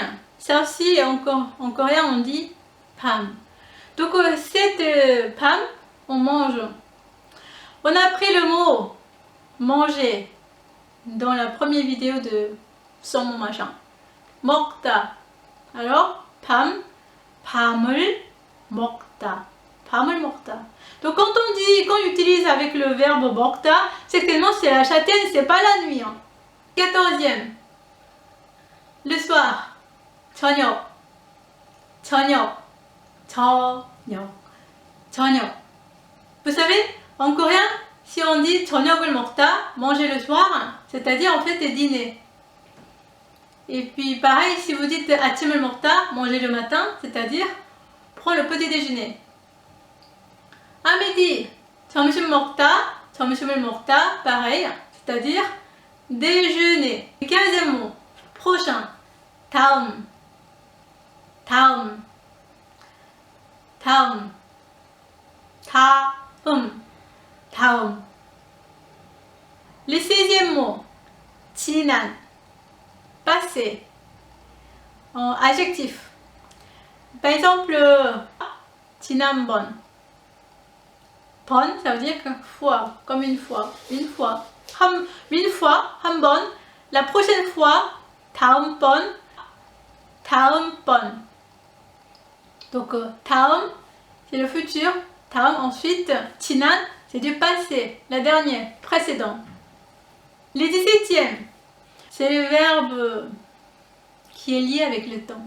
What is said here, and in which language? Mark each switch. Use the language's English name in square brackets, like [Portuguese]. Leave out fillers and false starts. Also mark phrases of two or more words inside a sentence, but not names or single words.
[French] Ça aussi, en coréen, on dit 밤. Donc, cette 밤, on mange. On a appris le mot manger dans la première vidéo de Sans mon machin. [Korean] 먹다. Alors, 밤을 먹다. 밤을 먹다. [French] Donc quand on utilise avec le verbe 먹다, c'est que non, c'est la châtaigne, c'est pas la nuit. Hein. 14e. Le soir. [Korean] 저녁. 저녁. 저녁. 저녁. [French] Vous savez, en coréen, si on dit [Korean] 저녁을 먹다, [French] manger le soir, c'est-à-dire en fait dîner. Et puis pareil, si vous dites [Korean] 아침을 먹다, [French] manger le matin, c'est-à-dire prendre le petit déjeuner. À midi, [Korean] 점심 먹다, 점심을 먹다, [French] pareil, c'est-à-dire déjeuner. 15e mot, prochain, [Korean] 다음, 다음, 다음, 다음, 다음. [French] Le 16e mot, 지난, passé, adjectif. Par exemple, [Korean] 지난번. 번, [French] ça veut dire que fois, comme une fois, une fois. Une fois, [Korean] 한 번. [French] La prochaine fois, [Korean] 다음번, 다음번. [French] Donc, 다음, c'est le futur. 다음, ensuite, 지난, c'est du passé, la dernière, précédent. Le 17e, c'est le verbe qui est lié avec le temps.